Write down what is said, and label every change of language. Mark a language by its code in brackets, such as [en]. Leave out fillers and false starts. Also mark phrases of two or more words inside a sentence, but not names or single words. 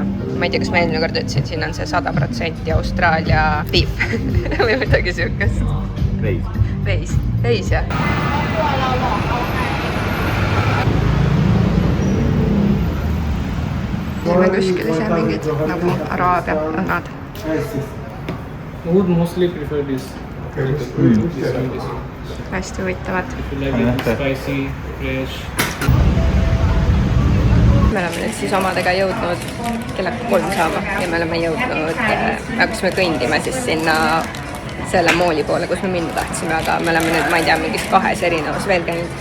[et] Ma ei tea, kas ma eelmine kord ütlesin, siin on see 100% Austraalia beef või midagi siukest. Veis jah. Teeme kuskil ise mingid nagu Araabia õhnad. [en] Would mostly prefer this. [et] Hästi huvitavad. [en] Spicy, fresh. [et] Me oleme nüüd siis omadega jõudnud kella 3 saama ja me oleme jõudnud, hakkasime kõndima siis sinna selle mooli poole, kus me minna tahtsime, aga me oleme nüüd, ma ei tea, mingis 2 erinevas veel käinud.